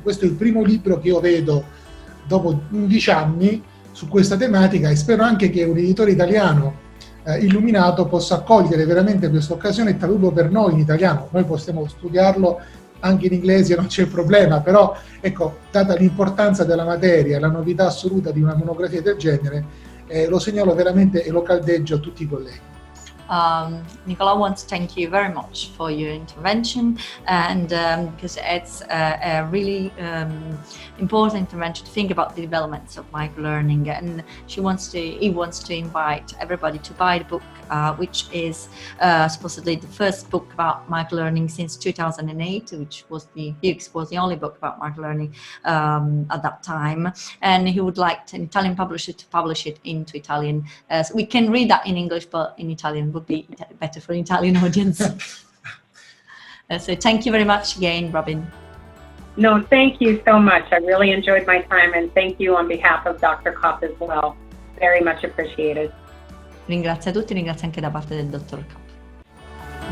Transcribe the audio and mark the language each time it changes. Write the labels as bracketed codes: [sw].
[it] Questo è il primo libro che io vedo dopo 11 anni su questa tematica, e spero anche che un editore italiano illuminato possa cogliere veramente questa occasione e tradurlo per noi in italiano. Noi possiamo studiarlo anche in inglese, non c'è problema, però ecco, data l'importanza della materia e la novità assoluta di una monografia del genere, lo segnalo veramente e lo caldeggio a tutti i colleghi. [en] Nicola wants to thank you very much for your intervention, and because it's a really important intervention to think about the developments of microlearning, and he wants to invite everybody to buy the book, which is supposedly the first book about microlearning since 2008, which was the only book about microlearning at that time, and he would like an Italian publisher to publish it into Italian. So we can read that in English, but in Italian would be better for an Italian audience. So thank you very much again, Robyn. No, thank you so much. I really enjoyed my time, and thank you on behalf of Dr. Kapp as well. Very much appreciated. [it] Ringrazio a tutti, ringrazio anche da parte del dottor Kapp.